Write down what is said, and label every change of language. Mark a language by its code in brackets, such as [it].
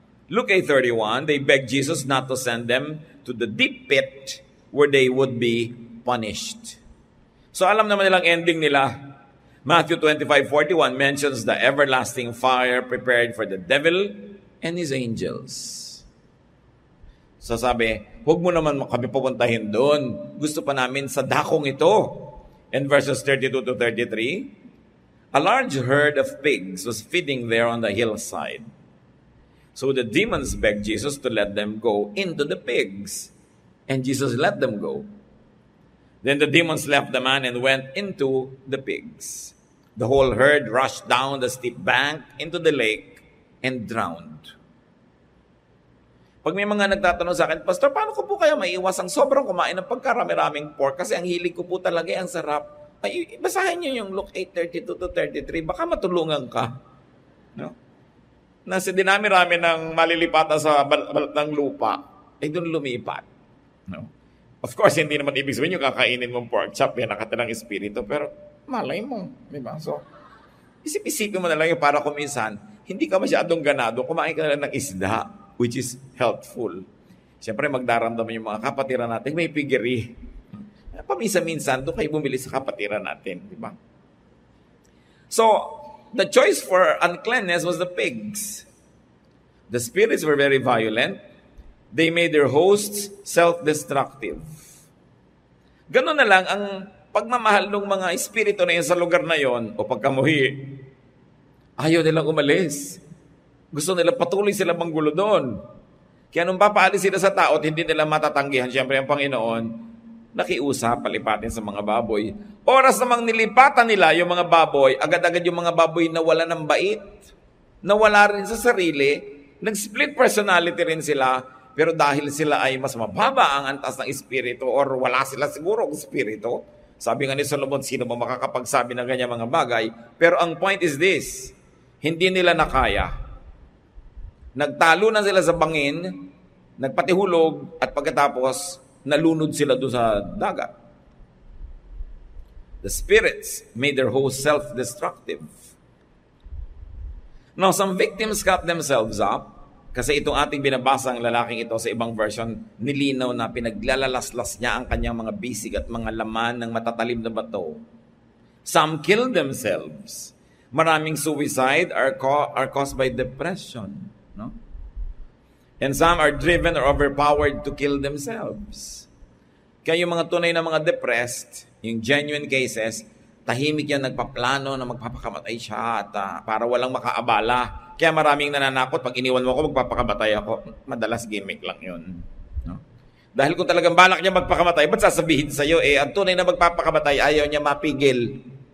[en] Luke 8:31, they begged Jesus not to send them to the deep pit where they would be punished. [tl] So alam naman nilang ending nila. [en] Matthew 25:41 mentions the everlasting fire prepared for the devil and his angels. [tl] So sabi, huwag mo naman kami pupuntahin doon. Gusto pa namin sa dakong ito. [en] In verses 32 to 33, a large herd of pigs was feeding there on the hillside. So the demons begged Jesus to let them go into the pigs. And Jesus let them go. Then the demons left the man and went into the pigs. The whole herd rushed down the steep bank into the lake and drowned. [tl] Pag may mga nagtatanong sa akin, Pastor, paano ko po kaya maiiwas ang sobrang kumain ng pagkarami-raming pork? Kasi ang hilig ko po talaga ang sarap. Ay, basahin niyo yung Luke 8:32 to 33. Baka matulungan ka. No? Nasa dinami-rami ng malilipatan sa balat ng lupa, ay doon lumipat. No? Of course, hindi naman ibig sabihin yung kakainin mong pork chop, yan nakatirang espiritu, pero malay mo. Diba? So, isip-isipin mo na lang yung para kuminsan, hindi ka masyadong ganado, kumain ka na lang ng isda, which is helpful. Siyempre, magdaramdaman yung mga kapatiran natin, may piggery. Paminsan-minsan, doon kayo bumili sa kapatiran natin. Di ba? [en] So, the choice for uncleanness was the pigs. The spirits were very violent. They made their hosts self-destructive. [tl] Ganun na lang ang pagmamahal ng mga espiritu na yun sa lugar na yon o pagkamuhi. Ayaw nilang umalis. Gusto nila patuloy sila manggulo doon. Kaya nung papaalis sila sa tao at hindi nila matatanggihan, siyempre ang Panginoon, nakiusap, palipatin sa mga baboy. Oras namang nilipatan nila yung mga baboy, agad-agad yung mga baboy nawala ng bait, nawala rin sa sarili, nag-split personality rin sila, pero dahil sila ay mas mababa ang antas ng espiritu or wala sila siguro ang espiritu, sabi nga ni Solomon, sino ba makakapagsabi ng ganyan mga bagay? Pero ang point is this, hindi nila nakaya. Nagtalo na sila sa bangin, nagpatihulog, at pagkatapos, nalunod sila doon sa dagat. [en] The spirits made their whole self-destructive. Now, some victims cut themselves up, [tl] kasi itong ating binabasang lalaking ito sa ibang version, nilinaw na pinaglalalaslas niya ang kanyang mga bisig at mga laman ng matatalim na bato. [en] Some killed themselves. Maraming suicide are caused by depression. No? And some are driven or overpowered to kill themselves. [tl] Kaya yung mga tunay na mga depressed, yung genuine cases, tahimik yan nagpaplano na magpapakamatay siya at para walang makaabala. Kaya maraming nananakot, pag iniwan mo ako, magpapakamatay ako. Madalas gimmick lang yun. No? Dahil kung talagang balak niya magpakamatay, ba't sasabihin sa'yo, ang tunay na magpapakamatay, ayaw niya mapigil.